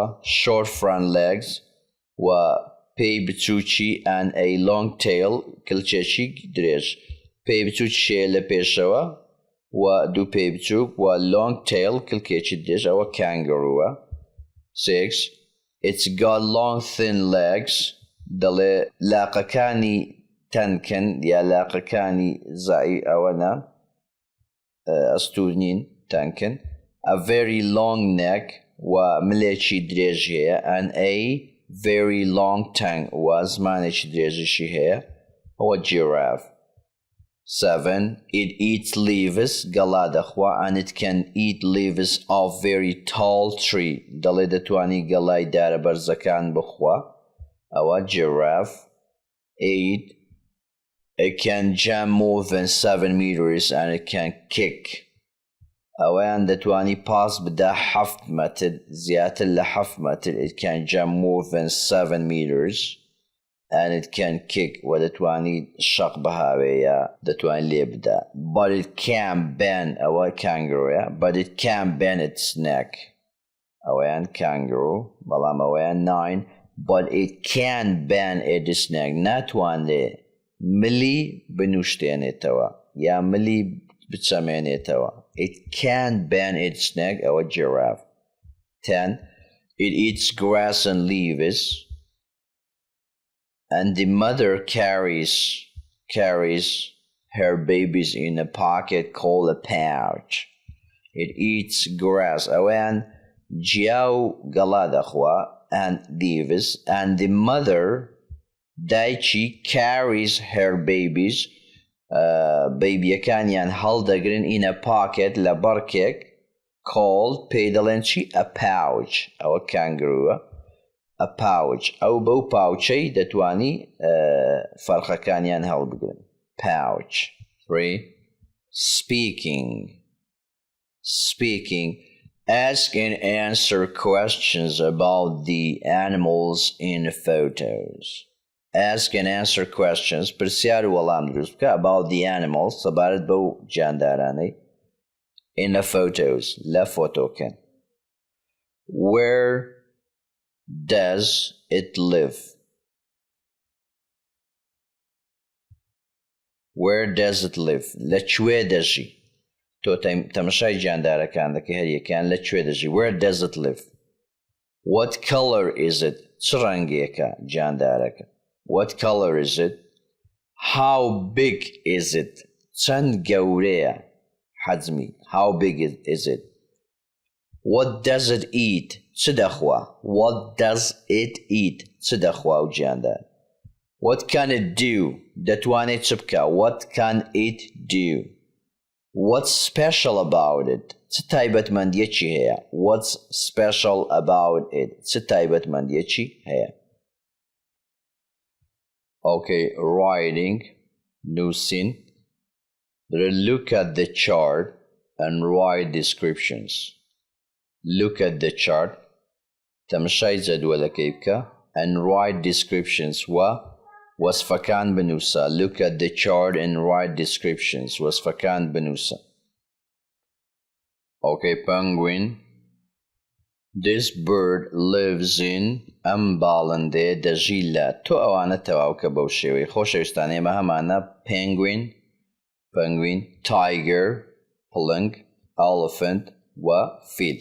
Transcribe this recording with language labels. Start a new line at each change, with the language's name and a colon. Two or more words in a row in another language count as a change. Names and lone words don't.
English: Short front legs
Central Kurdish: و پێ بچووکی
English: and a long tail
Central Kurdish: کلچێکی درێژ. Pay بچووکی لە پێشەوە و دوو پێی بچووک و
English: long tail
Central Kurdish: کلکێکی درێژ.
English: ئەوە kangaroo. 6. It's got long thin legs.
Central Kurdish: دەڵێ لاقەکانی تەنکن یا لاقەکانی زایی ئەوەنە ئەستوورنین تەنکن.
English: A very long neck
Central Kurdish: و ملێکی درێژ هەیە.
English: And a very long tongue
Central Kurdish: و زمانێکی درێژیشی هەیە. ئەوە giraffe. 7.
English: It eats leaves.
Central Kurdish: گەڵا دەخوا.
English: And it can eat leaves of very tall tree.
Central Kurdish: دەڵێ دەتوانی گەڵای دارە بەرزەکان بخوا. ئەوە giraffe. 8.
English: It can jump more than 7 meters and it can kick.
Central Kurdish: ئەوەیان دەتوانی پاس بدە 7 متر زیاتر لە 7 متر.
English: It can jump more than 7 meters and it can kick
Central Kurdish: و دەتوانی شەق بەهاوێیە دەتوانی لێ بدە.
English: But it can't bend. ئەوە kangaroo. But it can't bend its neck.
Central Kurdish: ئەوەیان kangaroo. بەڵام ئەوەیان 9.
English: But it can't bend its neck.
Central Kurdish: ناتوانێ ملی بنوشتێنێتەوە یا ملی بچەمێنێتەوە.
English: It can't bend its neck. ئەوە giraffe. 10. It eats grass and leaves. And the mother carries her babies in a pocket called a pouch. It eats grass.
Central Kurdish: ئەوەیان جیاو گەڵا دەخوا
English: and leaves. And the mother دایکی carries her babies.
Central Kurdish: بەیبیەکانیان هەڵدەگرن
English: in a pocket
Central Kurdish: لە بەڕکێک called پێی دەڵێن چی؟
English: a pouch. ئەوە kangaroo. a pouch.
Central Kurdish: ئەو بەو پاوچەی دەتوانی فەرخەکانیان هەڵبگرن.
English: pouch. 3. speaking, ask and answer questions about the animals in photos. Ask and answer questions
Central Kurdish: پرسیار و وەڵام دروست بکە
English: about the animals
Central Kurdish: سەبارەت بەو گیاندارانەی
English: in the photos
Central Kurdish: لە فۆتۆکەن.
English: Where does it live? Where does it live?
Central Kurdish: لەکوێ دەژی؟ تۆ تەماشای گیاندارەکان دەکەی هەریەکان لەکوێ دەژی؟
English: Where does it live? What color is it?
Central Kurdish: چ ڕەنگێکە گیاندارەکە؟
English: What color is it? How big is it?
Central Kurdish: چەند گەورەیە حەجمی؟
English: How big is it? What does it eat?
Central Kurdish: چ دەخوا؟
English: What does it eat?
Central Kurdish: چ دەخوا و گیاندار؟
English: What can it do?
Central Kurdish: دەتوانێت چ بکە؟
English: What can it do? What's special about it?
Central Kurdish: چ تایبەتمەندیەکی هەیە؟
English: What's special about it?
Central Kurdish: چ تایبەتمەندیەکی هەیە؟
English: Okay, writing,
Central Kurdish: نووسین.
English: Look at the chart and write descriptions. Look at the chart.
Central Kurdish: تەماشای جەدوەلەکەی بکە
English: and write descriptions
Central Kurdish: وصفەکان بنووسە.
English: Look at the chart and write descriptions.
Central Kurdish: وصفەکان بنووسە.
English: Okay, penguin. This bird lives in
Central Kurdish: ئەم باڵندەیە دەژی لە تۆ ئەوانە تەواوکە بەو شێوەی خۆشەویستان ئێمە هەمانە
English: penguin, tiger,
Central Kurdish: پڵنگ, elephant و fil.